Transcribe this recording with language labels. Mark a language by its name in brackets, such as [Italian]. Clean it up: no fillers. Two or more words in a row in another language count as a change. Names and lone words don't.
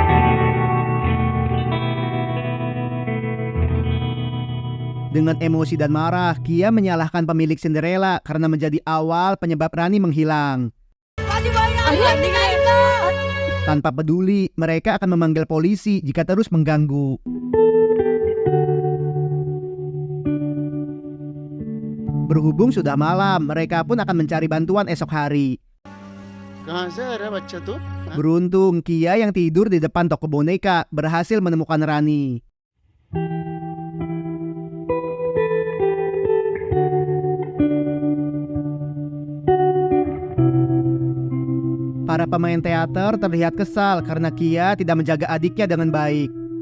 [Indonesian] Dengan emosi dan marah, Kia menyalahkan pemilik Cinderella karena menjadi awal penyebab Rani menghilang. [Marathi] माझी बहीण आली आहे, निघायचं. [Indonesian] Tanpa peduli, mereka akan memanggil polisi jika terus mengganggu. Berhubung sudah malam, mereka pun akan mencari bantuan esok hari. [Hindi] कहाँ से है रे बच्चा तू? [Indonesian] Beruntung, Kia yang tidur di depan toko boneka berhasil menemukan Rani. Para pemain teater terlihat kesal karena Kia tidak menjaga adiknya dengan baik.